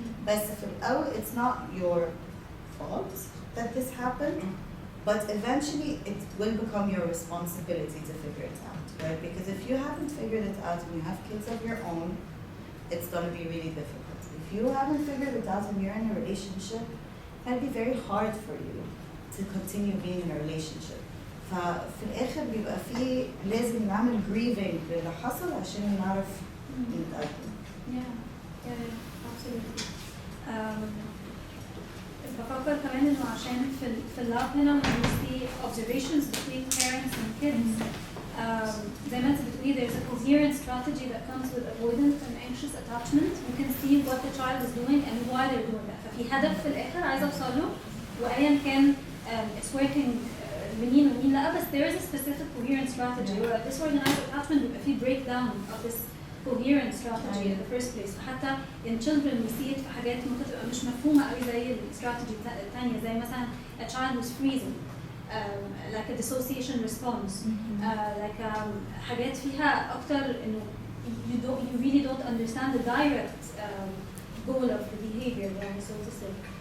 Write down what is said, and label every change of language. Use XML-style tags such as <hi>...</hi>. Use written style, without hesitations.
<en>But it's not your fault that this happened, but eventually it will become your responsibility to figure it out, right? Because if you haven't figured it out and you have kids of your own, it's going to be really difficult. If you haven't figured it out and you're in a relationship, it might be very hard for you to continue being in a relationship.</en> <ar>ففي الآخر بيبقى فيه لازم نعمل grieving للي حصل عشان نعرف نتقدم.</ar> <en>Yeah, absolutely.</en> <ar>بفكر كمان انه عشان في اللاب هنا</ar> <en>when we see observations between parents and kids,</en> <ar>زي ما انت بتقولي</ar> <en>there's a coherent strategy that comes with avoidant and anxious attachment. You can see what the child is doing and why they're doing that.</en> <ar>ففي هدف في الآخر عايزة أوصل له وأيا كان</ar> <en>it's working</en> <ar>منين ومين لا, بس</ar> <en>there is a specific coherent strategy. Where disorganized attachment</en> <ar>بيبقى فيه</ar> <en>breakdown of this coherent strategy in the first place. حتى in children we see it</en> <ar>في حاجات ممكن تبقى مش مفهومة قوي زي الاستراتيجي الثانية, زي مثلا</ar> <en>a child who's freezing, like a dissociation response, like</en> <ar>حاجات فيها أكتر إنه</ar> <en>you really don't understand the direct goal of the behavior,</en> <ar>يعني</ar> <en>so to say.</en>